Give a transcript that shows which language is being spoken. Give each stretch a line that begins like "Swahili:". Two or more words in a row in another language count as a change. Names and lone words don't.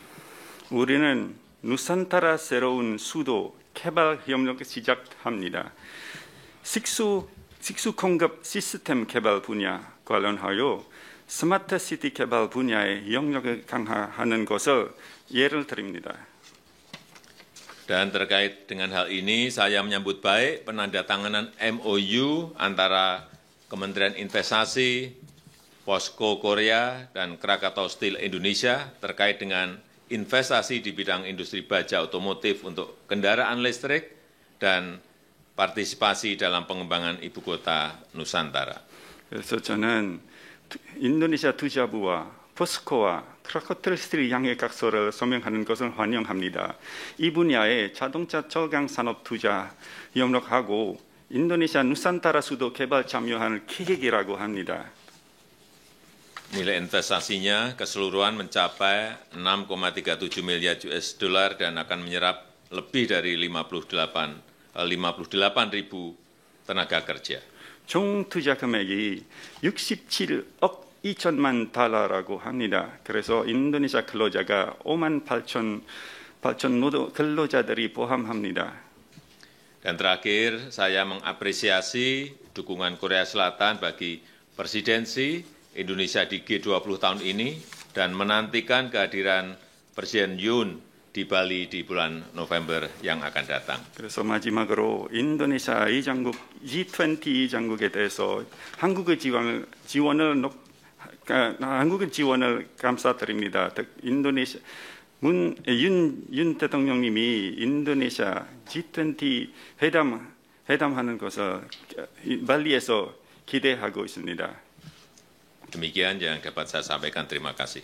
Korean: 우리는 누산타라 새로운 수도 개발 협력을 시작합니다. 식수 공급 시스템 개발 분야 관련하여 스마트 시티 개발 분야의 영역을 강화하는 것을 예를 드립니다.
Indonesian: Dan terkait dengan hal ini, saya menyambut baik penandatanganan MOU antara Kementerian Investasi, POSCO Korea, dan Krakatau Steel Indonesia terkait dengan investasi di bidang industri baja otomotif untuk kendaraan listrik dan partisipasi dalam pengembangan Ibu Kota Nusantara.
Korean: 그래서 저는 인도네시아 투자부와 포스코와 크라카토 스틸 양해각서를 서명하는 것을 환영합니다. 이 분야에 자동차 저강 산업 투자 협력하고 인도네시아 누산타라 수도 개발 참여하는 계획이라고 합니다.
Indonesian: Nilai investasinya keseluruhan mencapai 6,37 miliar
English: US dollar
Indonesian: dan akan menyerap lebih dari 58.000 tenaga kerja.
Korean: 총 투자 금액이 67억 2천만 달러라고 합니다. 그래서 인도네시아 근로자가 58,000 노동 근로자들이 포함합니다.
Indonesian: Dan terakhir, saya mengapresiasi dukungan Korea Selatan bagi presidensi Indonesia di G20 tahun ini dan menantikan kehadiran Presiden Yoon di Bali di bulan November yang akan datang.
Korean: 그래서 마지막으로 인도네시아 이장국 G20 이장국에 대해서 한국의 지원을 감사드립니다. 인도네시아 윤 대통령님이 인도네시아 G20 회담하는 것을 발리에서 기대하고 있습니다.
Indonesian: Demikian yang dapat saya sampaikan. Terima kasih.